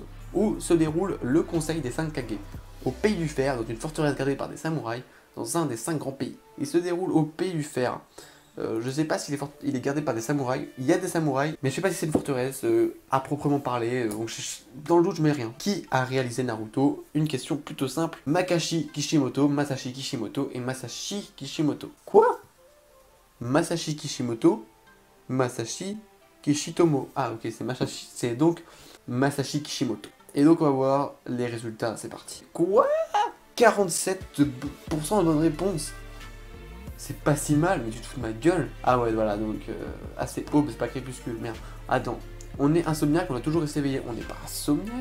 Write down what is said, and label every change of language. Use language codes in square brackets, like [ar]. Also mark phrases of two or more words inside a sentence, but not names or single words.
[fr] Où se déroule le conseil des 5 Kage? Au pays du fer, dans une forteresse gardée par des samouraïs, dans un des 5 grands pays. Il se déroule au pays du fer. Je sais pas s'il est gardé par des samouraïs. Il y a des samouraïs, mais je sais pas si c'est une forteresse à proprement parler. Donc dans le doute, je mets rien. Qui a réalisé Naruto? Une question plutôt simple. Makashi Kishimoto, Masashi Kishimoto et Masashi Kishimoto. Quoi? Masashi Kishimoto, Masashi Kishitomo. Ah ok, c'est donc Masashi Kishimoto. Et donc on va voir les résultats. C'est parti. Quoi? 47% de bonnes réponses. C'est pas si mal, mais tu te fous de ma gueule. Ah ouais, voilà, donc assez haut, mais c'est pas crépuscule, merde. Attends, on est insomniaque, on a toujours resté éveillé. On n'est pas insomniaque?